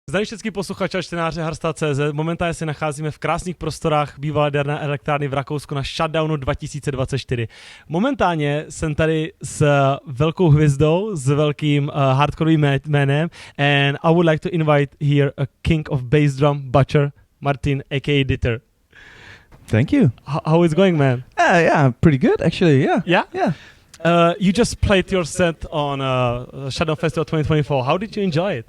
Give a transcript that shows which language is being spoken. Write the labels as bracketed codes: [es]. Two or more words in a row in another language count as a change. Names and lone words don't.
[cs] Zdravím všechny posluchače a čtenáře Hardstyle.cz. Momentálně se nacházíme v krásných prostorách bývalé jaderné elektrárny v Rakousku na Shutdownu 2024. Momentálně jsem tady s velkou hvězdou, s velkým hardcoreovým jménem, [en] and I would like to invite here a king of bass drum butcher, Martin, aka Dither. Thank you. How is going, man? Yeah, pretty good actually. Yeah. Yeah? Yeah. You just played your set on Shutdown Festival 2024. How did you enjoy it?